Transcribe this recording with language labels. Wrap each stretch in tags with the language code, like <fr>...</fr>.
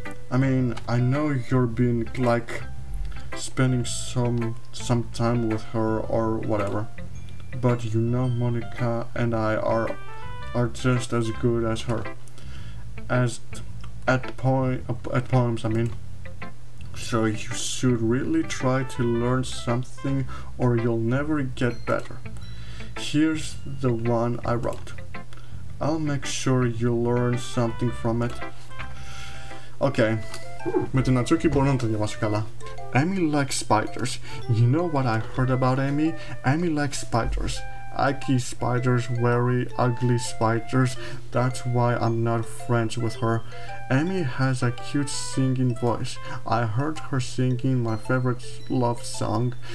<en>I mean, I know you're being like spending some time with her or whatever, but you know Monica and I are just as good as her at poems, I mean. So you should really try to learn something or you'll never get better. Here's the one I wrote. I'll make sure you learn something from it.</en> <el>Okay, με την natsuki μπορώ να το διαβάσω καλά.</el> <en>Amy likes spiders. You know what I heard about Amy? Amy likes spiders. Icky spiders, very ugly spiders. That's why I'm not friends with her. Amy has a cute singing voice. I heard her singing my favorite love song.</en>